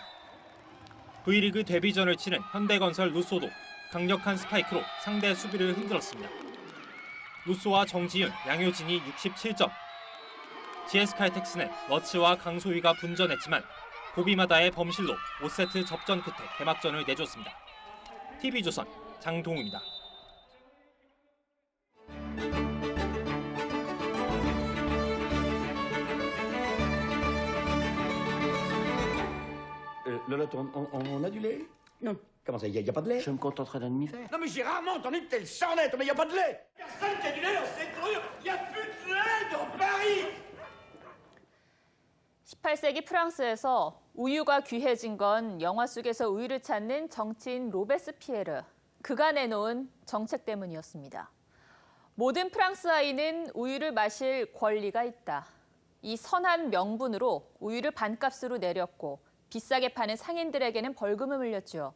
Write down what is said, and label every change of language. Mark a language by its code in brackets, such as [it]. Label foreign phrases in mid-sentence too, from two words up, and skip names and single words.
[ko] V리그 데뷔전을 치른 현대건설 루소도 강력한 스파이크로 상대 수비를 흔들었습니다. 루소와 정지윤, 양효진이 67점. GS칼텍스는 러츠와 강소희가 분전했지만 고비마다의 범실로 5세트 접전 끝에 개막전을 내줬습니다. TV조선 장동우입니다. [fr] Lola, on a du lait? Non. Comment ça, il n'y a pas de lait? Je me contenterai d'un demi-verre. Non mais j'ai rarement entendu de telle sornette, mais il n'y a pas de lait! Personne qui a du lait dans cette rue! Il n'y a plus de lait dans Paris! [ko] 18세기 프랑스에서 우유가 귀해진 건 영화 속에서 우유를 찾는 정치인 로베스피에르. 그가 내놓은 정책 때문이었습니다. 모든 프랑스 아이는 우유를 마실 권리가 있다. 이 선한 명분으로 우유를 반값으로 내렸고 비싸게 파는 상인들에게는 벌금을 물렸죠.